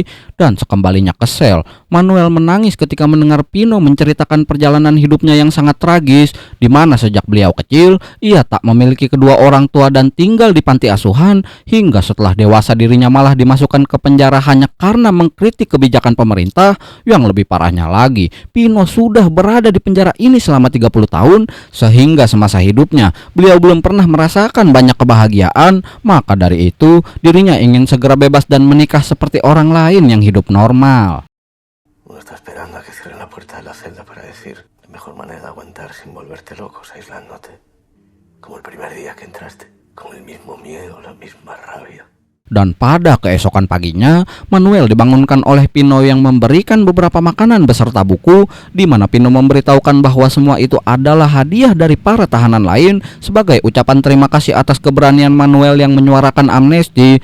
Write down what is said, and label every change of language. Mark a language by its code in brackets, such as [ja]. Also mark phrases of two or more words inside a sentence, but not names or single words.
[id] Dan sekembalinya ke sel, Manuel menangis ketika mendengar Pino menceritakan perjalanan hidupnya yang sangat tragis, di mana sejak beliau kecil, ia tak memiliki kedua orang tua dan tinggal di panti asuhan, hingga setelah dewasa dirinya malah dimasukkan ke penjara hanya karena mengkritik kebijakan pemerintah. Yang lebih parahnya lagi, Pino sudah berada di penjara ini selama 30 tahun, sehingga semasa hidupnya beliau belum pernah merasakan banyak kebahagiaan. Maka dari itu, dirinya ingin segera bebas dan menikah seperti orang lain yang hidup normal. [es] Uno está esperando a que cierren la puerta de la celda para decir la mejor manera de aguantar sin volverte locos, aislándote. Como el primer día que entraste, con el mismo miedo, la misma rabia. [id] Dan pada keesokan paginya, Manuel dibangunkan oleh Pino yang memberikan beberapa makanan beserta buku, di mana Pino memberitahukan bahwa semua itu adalah hadiah dari para tahanan lain sebagai ucapan terima kasih atas keberanian Manuel yang menyuarakan amnesti.